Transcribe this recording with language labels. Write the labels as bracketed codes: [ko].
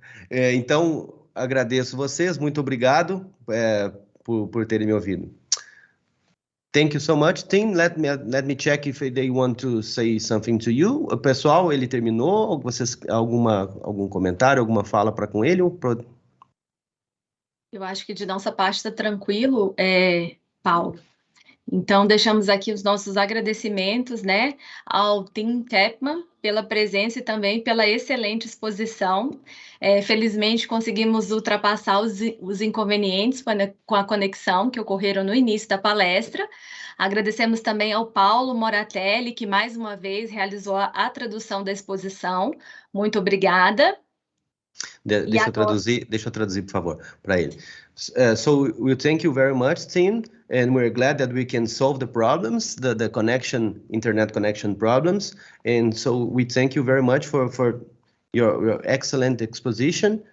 [pt] Então, agradeço vocês, muito obrigado por terem me ouvido. [en] Thank you so much. Tim, let me check if they want to say something to you. [pt] Pessoal, ele terminou? Vocês algum comentário, alguma fala para com ele? Eu acho que de nossa parte está tranquilo, Paulo. Então, deixamos aqui os nossos agradecimentos, né, ao Team Chapmamn pela presença e também pela excelente exposição. Felizmente, conseguimos ultrapassar os inconvenientes com a conexão que ocorreram no início da palestra. Agradecemos também ao Paulo Moratelli, que mais uma vez realizou a tradução da exposição. Muito obrigada. Deixa eu traduzir, por favor, para ele. [en] So we thank you very much, team, and we're glad that we can solve the problems, the internet connection problems, and so we thank you very much for your excellent exposition.